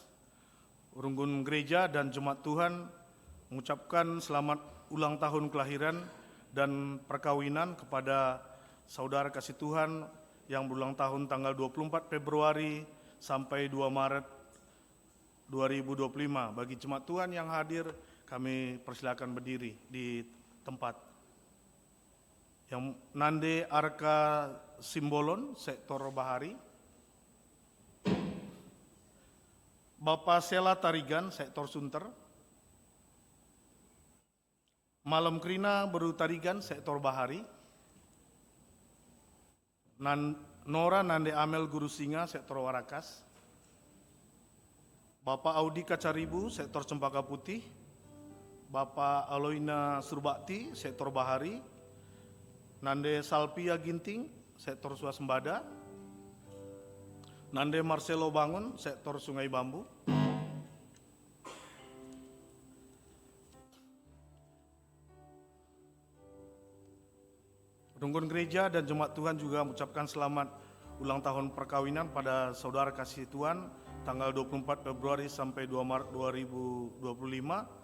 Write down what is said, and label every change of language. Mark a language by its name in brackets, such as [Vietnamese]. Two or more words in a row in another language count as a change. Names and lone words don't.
[Indonesian] Runggun Gereja dan Jemaat Tuhan mengucapkan selamat ulang tahun kelahiran dan perkawinan kepada saudara kasih Tuhan yang berulang tahun tanggal 24 Februari sampai 2 Maret 2025. Bagi jemaat Tuhan yang hadir, kami persilakan berdiri di tempat. Yang Nande Arka Simbolon, Sektor Bahari. Bapak Sela Tarigan, Sektor Sunter. Malam Krina Beru Tarigan, Sektor Bahari. Nora Nande Amel Guru Singa, Sektor Warakas. Bapak Audi Kacaribu, Sektor Cempaka Putih. Bapak Aloina Surbakti, Sektor Bahari. Nande Salpia Ginting, Sektor Swasembada. Nande Marcelo Bangun, Sektor Sungai Bambu. Runggun Gereja dan Jemaat Tuhan juga mengucapkan selamat ulang tahun perkawinan pada saudara kasih Tuhan tanggal 24 Februari sampai 2 Maret 2025.